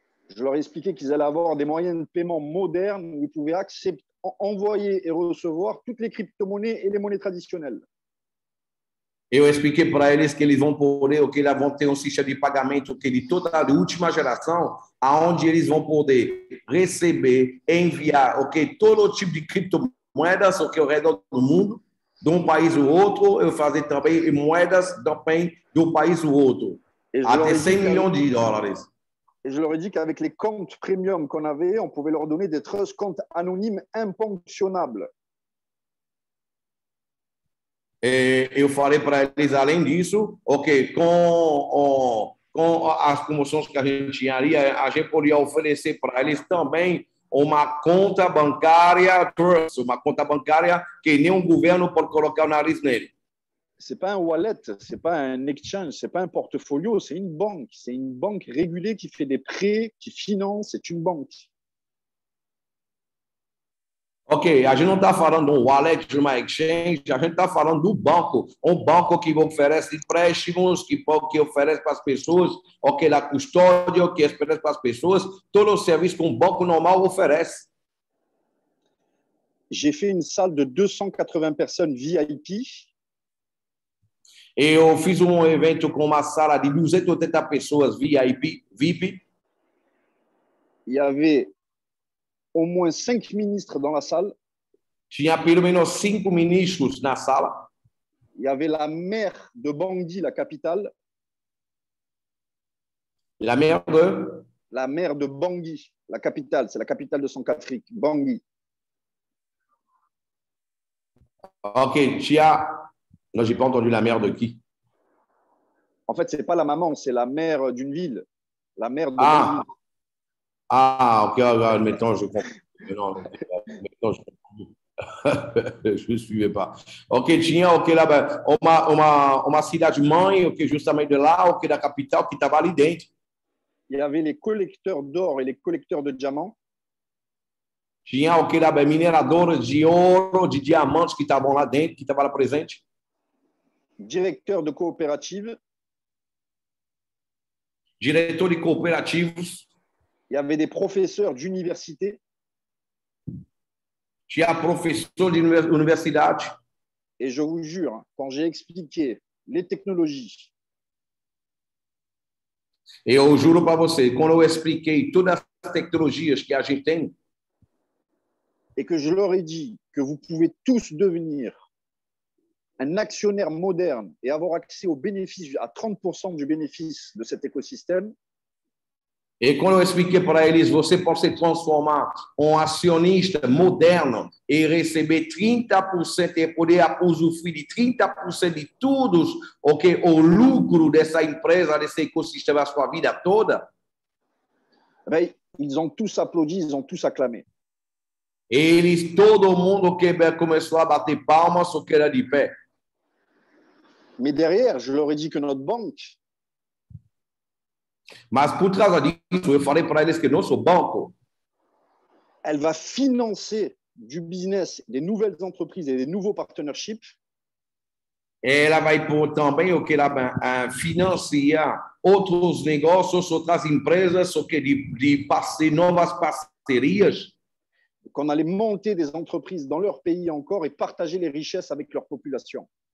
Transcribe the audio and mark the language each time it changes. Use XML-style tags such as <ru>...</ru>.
<fr>Je leur ai expliqué qu'ils allaient avoir des moyens de paiement modernes où ils pouvaient envoyer et recevoir toutes les crypto-monnaies et les monnaies traditionnelles.</fr> <pt>Eu expliquei para eles que eles vão poder, que eles vão ter sistema de pagamento de toda a última geração, aonde eles vão poder receber, enviar, todo tipo de criptomoedas, ao redor do mundo, de um país ao outro, eu fazer também moedas também do país ao outro, até 100 milhões de dólares.</pt> <fr>Et je leur ai dit qu'avec les comptes premium qu'on avait, on pouvait leur donner des trust comptes anonymes imponctionnables.</fr> <pt>Eu falei para eles, além disso, com as promoções que a gente tinha ali, a gente poderia oferecer para eles também uma conta bancária trust, uma conta bancária que nenhum governo pode colocar o nariz nele.</pt> <fr>C'est pas un wallet, c'est pas un exchange, c'est pas un portfolio, c'est une banque. C'est une banque régulée qui fait des prêts, qui finance, c'est une banque.</fr> <pt>Ok, a gente não está falando de um wallet, de uma exchange, a gente está falando do banco. Um banco que oferece empréstimos, que oferece para as pessoas, ok, a custódia, que oferece para as pessoas, todo o serviço que um banco normal oferece.</pt> <fr>J'ai fait une salle de 280 personnes VIP.</fr> <pt>Eu fiz um evento com uma sala de 280 pessoas VIP.</pt> <fr>Il y avait au moins 5 ministres dans la salle.</fr> <pt>Tinha pelo menos 5 ministros na sala.</pt> <fr>Il y avait la maire de Bangui, la capitale. La maire de? La maire de Bangui, la capitale, c'est la capitale de Centrafrique, Bangui.</fr> <pt>Ok, tinha...</pt> <fr>Non, j'ai pas entendu la maire de qui? En fait, c'est pas la maman, c'est la maire d'une ville. La maire de Bangui. Ok, admettons, je comprends. Non, admettons, je comprends. Je ne suivais pas.</fr> <pt>Ok, tinha lá, uma cidade-mãe, justamente de lá, da capital, que estava ali dentro.</pt> <fr>Il y avait les collecteurs d'or et les collecteurs de diamants.</fr> <pt>Tinha lá, mineradores de ouro, de diamantes que estavam lá dentro, que estavam lá presente.</pt> <fr>Directeur de coopérative.</fr> <pt>Diretor de cooperativos.</pt> <fr>Il y avait des professeurs d'université.</fr> <pt>Tinha professor de universidade.</pt> <fr>Et je vous jure, quand j'ai expliqué les technologies.</fr> <pt>Eu juro para você, quando eu expliquei todas as tecnologias que a gente tem.</pt> <fr>Et que je leur ai dit que vous pouvez tous devenir un actionnaire moderne et avoir accès aux bénéfices, à 30% du bénéfice de cet écosystème.</fr> <pt>E quando eu expliquei para eles, você pode se transformar em acionista moderno e receber 30% e poder usufruir de 30% de tudo o lucro dessa empresa, desse ecossistema, a sua vida toda.</pt> <fr>Ben, ils ont tous applaudi, ils ont tous acclamé.</fr> <pt>Todo mundo que começou a bater palmas, só que era de pé.</pt> <fr>Mais derrière, je leur ai dit que notre banque.</fr> <pt>Mas por trás disso, eu falei para eles que nosso banco,</pt> <fr>elle va financer du business, des nouvelles entreprises et des nouveaux partnerships.</fr> <pt>Ela vai também financiar outros negócios, outras empresas, de novas parcerias.</pt> <fr>Qu'on allait monter des entreprises dans leur pays encore et partager les richesses avec leur population.</fr>